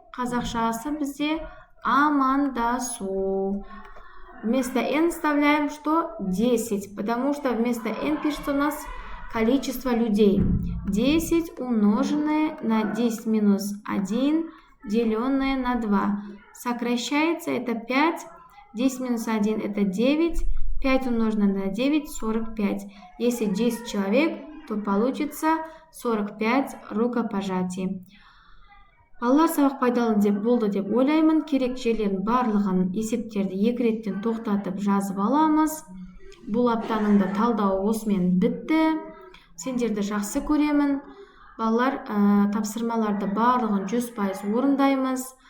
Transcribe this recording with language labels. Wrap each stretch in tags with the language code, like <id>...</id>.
<kk>Қазақшасы бізде амандасу.</kk> <ru>Вместо n вставляем что? 10, потому что вместо n пишется у нас количество людей. 10 умноженное на 10 минус 1 деленное на 2. Сокращается это 5. 10 минус 1 это 9. 5 умноженное на 9 45. Если 10 человек, то получится 45 рукопожатий.</ru> <kk>Балалар, сабақ пайдалы болды деп ойлаймын. Керек жерлердің барлығын есептерді 2 реттен тоқтатып жазып аламыз. Бұл аптаның да талдауы осымен бітті. Сендерді жақсы көремін. Балалар, тапсырмаларды барлығын 100% орындаймыз.</kk>